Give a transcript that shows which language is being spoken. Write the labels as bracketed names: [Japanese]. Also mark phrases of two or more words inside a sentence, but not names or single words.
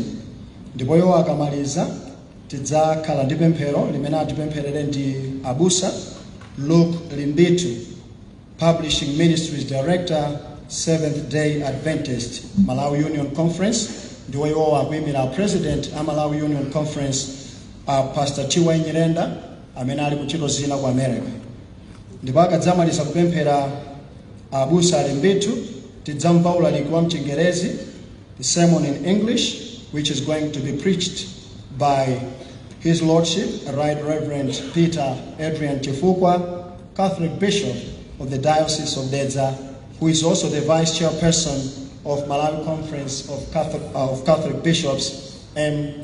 [Nyanja] Ndipo iwo akamaliza tidzakhala ndi pemphero limene atipempherere ndi Abusa Luke Limbitu, [English] Publishing Ministries Director, [Nyanja] Seventh Day Adventist Malawi Union Conference. Ndiwo iwo akuyimira President a Malawi Union Conference Pastor Chiwa Nyirenda amene ali kuchito zina ku America. Ndipo akadzamaliza kupemphera Abusa Limbitu tidzamva ulaliki wa mchingerezi, [English] the sermon in English, which is going to be preached by His Lordship, Right Reverend Peter Adrian Chifukwa, Catholic Bishop of the Diocese of Dedza, who is also the Vice Chairperson of Malawi Conference of Catholic Bishops, MCCB.